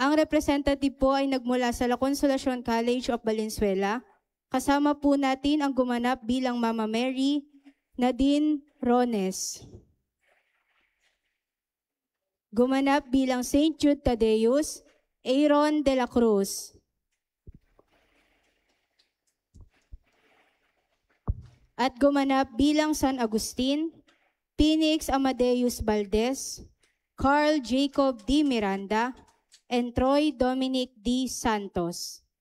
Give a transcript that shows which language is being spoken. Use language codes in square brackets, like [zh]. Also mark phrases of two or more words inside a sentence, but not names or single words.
[tl] Ang representative po ay nagmula sa [en] La Consolacion College of Valenzuela. [tl] Kasama po natin ang gumanap bilang Mama Mary, Nadine Rones. Gumanap bilang St. Jude Tadeus, Aaron de la Cruz. At gumanap bilang San Agustin, Phoenix Amadeus Valdez, Carl Jacob D. Miranda, and Troy Dominic D. Santos.